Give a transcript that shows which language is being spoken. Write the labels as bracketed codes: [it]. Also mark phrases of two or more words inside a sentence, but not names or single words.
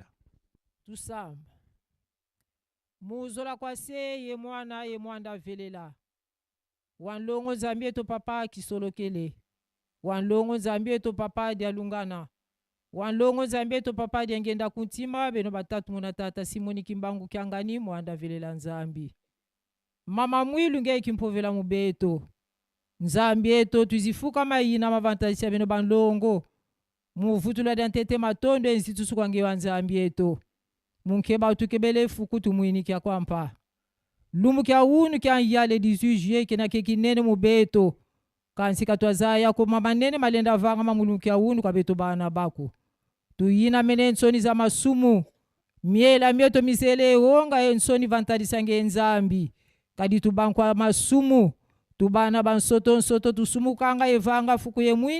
[kg] Tusamba muzola kwa se ye mwanda velela wanlongo Nzambe to papa kisolokele wanlongo Nzambe to papa dialungana wanlongo Nzambe to papa diangenda kuntima beno batatu muna tata Simoni Kimbangu kyangani mwanda velela Nzambi mama mwilu nge kimpovela mubeto Nzambe to tuzifuka mayina mavantasia beno banlongo muvutula dantete matondo enzitusu kwange wa Nzambe to munkeba utukebele fuku tumuini kia kwampa lumu kia unu kia yale 18 juillet kena kekinene mubeto kansika twazaya ko mama nene malenda vanga mamulu kia unu kwa beto bana bako tuyina mene nsoni za masumu miela mieto misele honga ensoni vantadisange Nzambi kadi tubankwa masumu tubana bansoto tusumu kanga evanga fuku ye mwini